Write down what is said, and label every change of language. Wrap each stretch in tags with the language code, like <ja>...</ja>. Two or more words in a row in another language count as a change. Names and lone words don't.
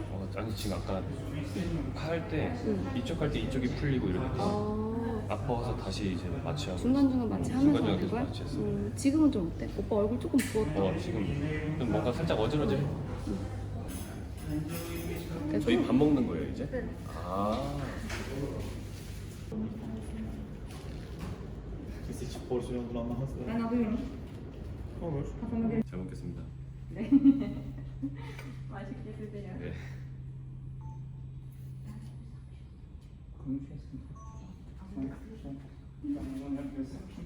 <ko>아니 지금 아까 할 때 이쪽 할 때 이쪽이 풀리고 이렇게 아파서 다시 이제 마취하고. 중간중간 마취하면서 중간중간 하는 계속 거야? 마취했어. 지금은 좀 어때? 오빠 얼굴 조금 부었다. 지금 좀 뭔가 살짝 어질어질. 그래도 저희 밥 먹는 거예요 이제? 아.</ko> <tr>Biz hiç porsiyon bulamaz. Ben alıyorum. Olur. Kafama göre.</tr> <ko>잘 먹겠습니다. 맛있게 드세요. 네.</ko> <tr>Konuşuyorsun. Tamam yapıyorsun.</tr>